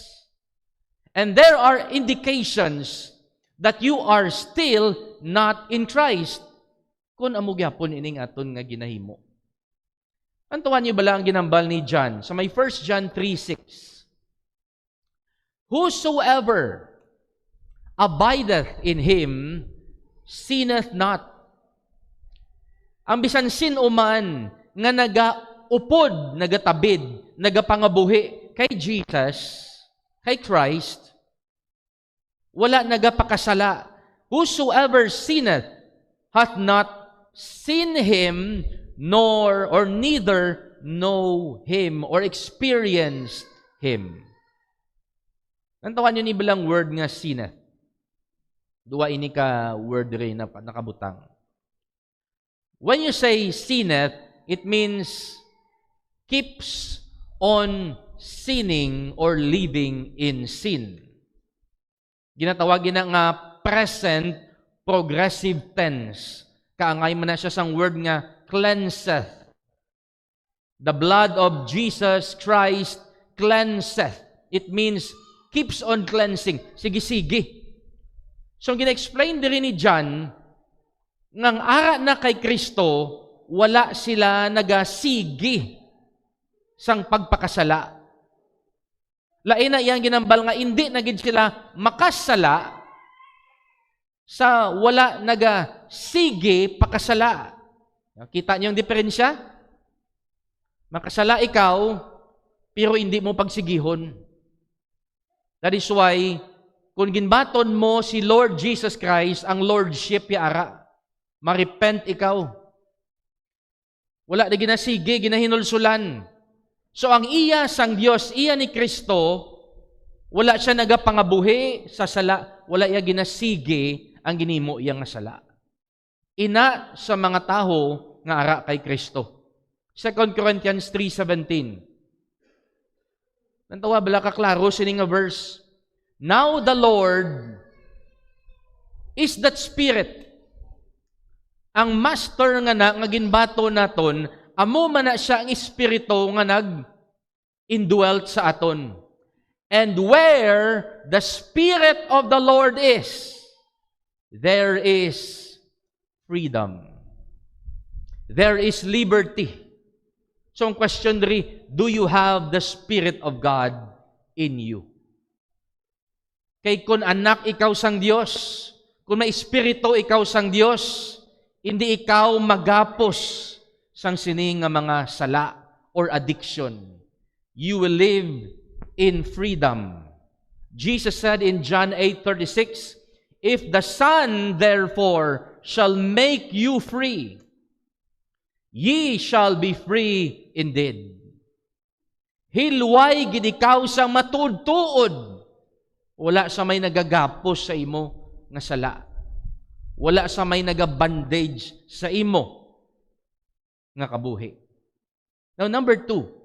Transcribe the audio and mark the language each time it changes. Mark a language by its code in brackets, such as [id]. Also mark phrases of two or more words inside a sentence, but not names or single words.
[en] And there are indications that you are still not in Christ [hil] kung amo gyapon ining aton nga ginahimo. Antuan niyo bala ang ginambal ni John sa may 1 John 3:6. [en] Whosoever abideth in him sinneth not. [hil] Ang bisan sin uman nga nagaupod, nagatabid, nagapangabuhi kay Jesus, kay Christ, wala nagapakasala. [en] Whosoever sinneth hath not seen him, nor or neither know him or experienced him. [hil] Nantawan nyo ni bilang word nga sinneth. Dua ini ka word rin na nakabutang. [en] When you say sinneth, it means keeps on sinning or living in sin. [hil] Ginatawagin na nga [en] present progressive tense. [hil] Kaangay mo na siya sang word nga cleanseth. [en] The blood of Jesus Christ cleanseth. It means keeps on cleansing. [hil] Sige-sige. So, gina-explain din ni John, ngang ara na kay Kristo, wala sila nagasigi sang pagpakasala. Lain na iyang ginambal nga, hindi nagid sila makasala sa wala nagasigi pakasala. Kita niyo yung diferensya? Makasala ikaw, pero hindi mo pagsigihon. [en] That is why, [hil] kung ginbaton mo si Lord Jesus Christ, ang Lordship yaara, marepent ikaw. Wala na ginasigi, ginahinulsulan. So ang iya sang Dios, iya ni Kristo, wala siya nagapangabuhi sa sala, wala iya ginasigi ang ginimo iya nga sala. Ina sa mga taho nga ara kay Kristo. 2 Corinthians 3:17. Nantawa bala ka klaro sini nga verse. [en] Now the Lord is that Spirit. [hil] Ang master nga na, nga ginbato naton, amo man na siya ang Espiritu nga nag-indwelt sa aton. [en] And where the Spirit of the Lord is, there is freedom. There is liberty. [hil] So ang question rin, [en] do you have the Spirit of God in you? [hil] Kay kung anak ikaw sang Dios, kung may Espiritu ikaw sang Dios, Hindi ikaw magapos sang sining nga mga sala or addiction. [en] You will live in freedom. Jesus said in John 8:36, "If the Son therefore shall make you free, ye shall be free indeed." [hil] Hilway gid ikaw sa matud-tuod. Wala sa may nagagapos sa imo nga sala. Wala sa may naga-bandage sa imo nga kabuhi. [en] Now, number 2.